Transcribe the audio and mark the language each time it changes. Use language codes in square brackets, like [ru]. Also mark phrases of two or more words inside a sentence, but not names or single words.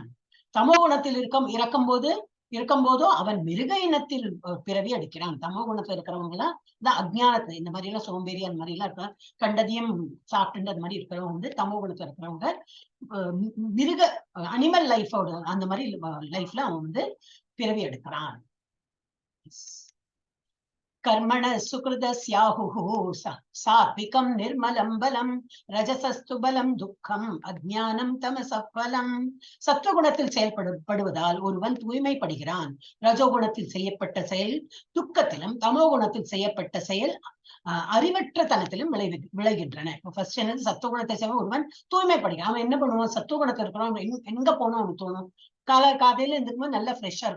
[ta] தமோ குணத்தில் இருக்கும் போதோ அவன் மிருக இனத்தில் பிறவி எடுக்கிறான். தமோ குணத்துல இருக்கிறவங்க எல்லாம் இந்த அஜ்ஞானத்துல இந்த மாதிரி எல்லாம் சோம்பேறி அந்த மாதிரி எல்லாம் இருக்க கண்டதியம் சாப்பிட்டு அந்த மாதிரி இருக்கிறவங்க வந்து தமோ குணத்துல இருக்கிறவங்க மிருக [en] animal life [ta] அந்த மாதிரி லைஃப்ல அவன் வந்து பிறவி எடுக்கிறான். [sa] कर्मण सुकृतस्याहुः सात्विकं निर्मलं बलं रजसस्तु बलं दुःखं अज्ञानं तमसः फलं. [ta] சத்துவகுணத்தில் செயல்படுவதால் ஒருவன் தூய்மைப்படுகிறான். ரஜோகுணத்தில் செய்யப்பட்ட செயல் துக்கத்திலும் தமோகுணத்தில் செய்யப்பட்ட செயல் அறிவற்ற தனத்திலும் விளைகின்றன. ஃபர்ஸ்ட் என்னது, சத்துவகுணத்தை செய்ய ஒருவன் தூய்மைப்படுகிறான். அவன் என்ன பண்ணுவான், சத்துவகுணத்தில் இருக்கிறவன் எங்க போனோம் அவனுக்கு தோணும், காலையில இருந்துக்கும்போது நல்லா ஃப்ரெஷ்ஷா இருக்கும்.